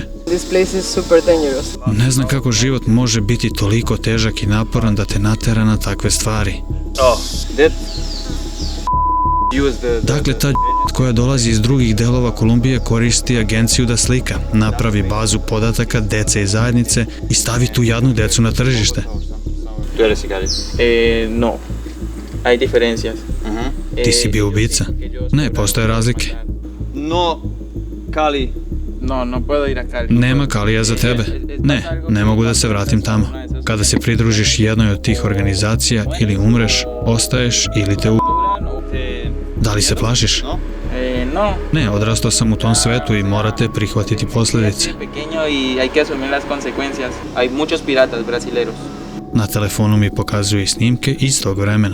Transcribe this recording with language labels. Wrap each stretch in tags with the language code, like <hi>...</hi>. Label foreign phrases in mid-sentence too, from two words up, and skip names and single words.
<sr>Ne znam kako život može biti toliko težak i naporan da te natera na takve stvari. Dakle, ta koja dolazi iz drugih delova Kolumbije koristi agenciju da slika, napravi bazu podataka dece i zajednice i stavi tu jadnu decu na tržište.</sr> <es>No, hay diferencias.</es> <sr>Ti si bio ubica? Ne, postoje razlike.</sr> <es>No, Cali. No puedo ir a Cali.</es> <sr>Nema Kalija za tebe. Ne mogu da se vratim tamo. Kada se pridružiš jednoj od tih organizacija, ili umreš, ostaješ, ili te Da li se plašiš?</sr> <es>No.</es> <sr>Ne, odrastao sam u tom svetu i morate prihvatiti posledice. Na telefonu mi pokazuju i snimke iz tog vremena.</sr>